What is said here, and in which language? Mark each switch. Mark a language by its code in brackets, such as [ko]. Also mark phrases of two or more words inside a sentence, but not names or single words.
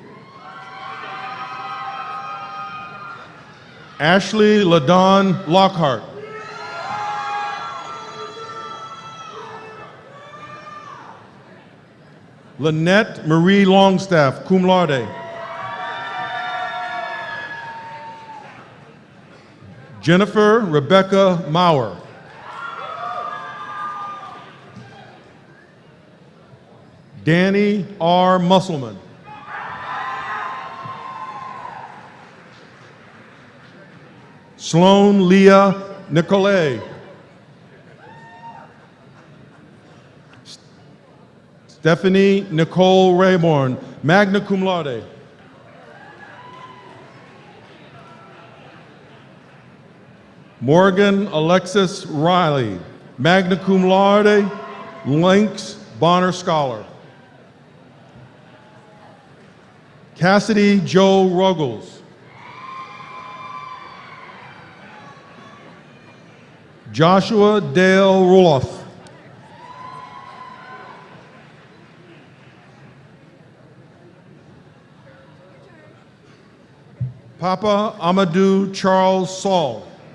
[en] Ashley LaDawn Lockhart. Lynette Marie Longstaff, [la] cum laude. [en] Jennifer Rebecca Maurer. Danny R. Musselman. Sloan Leah Nicolay. Stephanie Nicole Rayborn, [la] magna cum laude. [en] Morgan Alexis Riley, [la] magna cum laude, [en] Lynx Bonner Scholar. Cassidy Joe Ruggles. Joshua Dale Roloff. Papa Amadou Charles Saul.